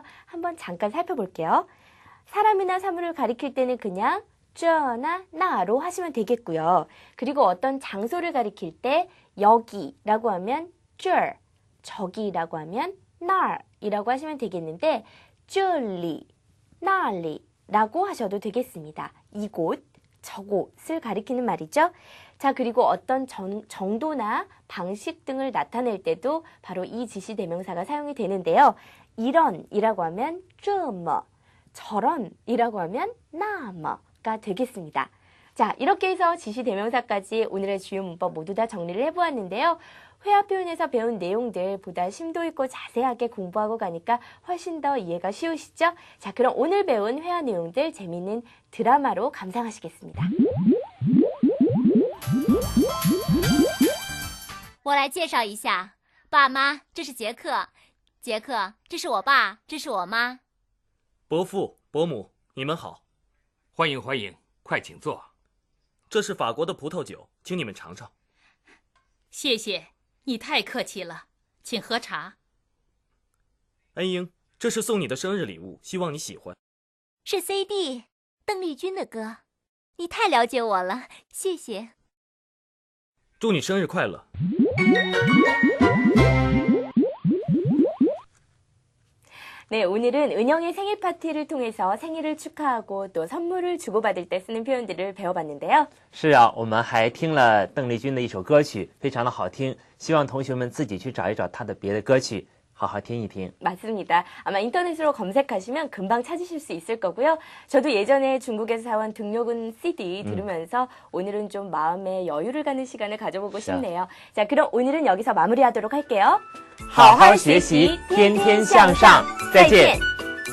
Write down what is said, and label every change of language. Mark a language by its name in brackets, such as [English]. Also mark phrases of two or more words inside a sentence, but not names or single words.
[Korean] 한번 잠깐 살펴볼게요. 사람이나 사물을 가리킬 때는 그냥 쪼나 나로 하시면 되겠고요. 그리고 어떤 장소를 가리킬 때 여기라고 하면 这, 저기라고 하면 那이라고 하시면 되겠는데 [Chinese] 这里, 那里 [Korean] 라고 하셔도 되겠습니다. 이곳, 저곳을 가리키는 말이죠. 자, 그리고 어떤 정도나 방식 등을 나타낼 때도 바로 이 지시대명사가 사용이 되는데요. 이런이라고 하면 这么, 저런이라고 하면 那么 가 되겠습니다. 자, 이렇게 해서 지시대명사까지 오늘의 주요 문법 모두 다 정리를 해보았는데요. 회화 표현에서 배운 내용들 보다 심도 있고 자세하게 공부하고 가니까 훨씬 더 이해가 쉬우시죠? 자, 그럼 오늘 배운 회화 내용들 재미있는 드라마로 감상하시겠습니다. [Chinese] 我来介绍一下，爸妈，这是杰克，杰克，这是我爸，这是我妈。伯父、伯母，你们好，欢迎欢迎，快请坐。这是法国的葡萄酒，请你们尝尝。谢谢，你太客气了，请喝茶。恩英，这是送你的生日礼物，希望你喜欢。是 CD， 邓丽君的歌，你太了解我了，谢谢。祝你生日快乐。 [Korean] 네, 오늘은 은영의 생일 파티를 통해서 생일을 축하하고 또 선물을 주고받을 때 쓰는 표현들을 배워봤는데요. [Chinese] 是啊，我们还听了邓丽君的一首歌曲，非常的好听。希望同学们自己去找一找她的别的歌曲，好好听一听。 [Korean] 맞습니다. 아마 인터넷으로 검색하시면 금방 찾으실 수 있을 거고요. 저도 예전에 중국에서 사온 등록은 CD 들으면서 오늘은 좀 마음의 여유를 갖는 시간을 가져보고 싶네요. 자, 그럼 오늘은 여기서 마무리하도록 할게요. [Chinese] 好好学习，天天向上，再见。